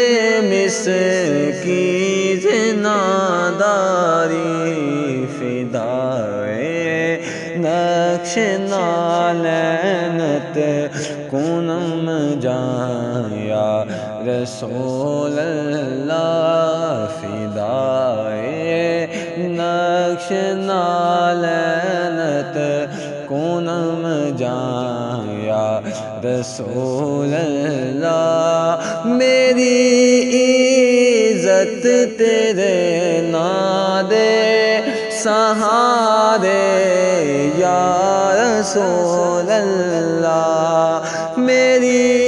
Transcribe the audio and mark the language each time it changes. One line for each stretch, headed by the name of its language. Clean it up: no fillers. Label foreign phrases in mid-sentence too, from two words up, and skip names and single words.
Persian: مسکین ناداری فدائے نقش نالینت کنم جان
Arabic: یا رسول اللہ
Persian: فدائے نقش نالینت کنم جان
Arabic: یا رسول اللہ
Urdu: میری عزت تیرے نادے سہارے
Arabic: یا رسول اللہ
Urdu: میری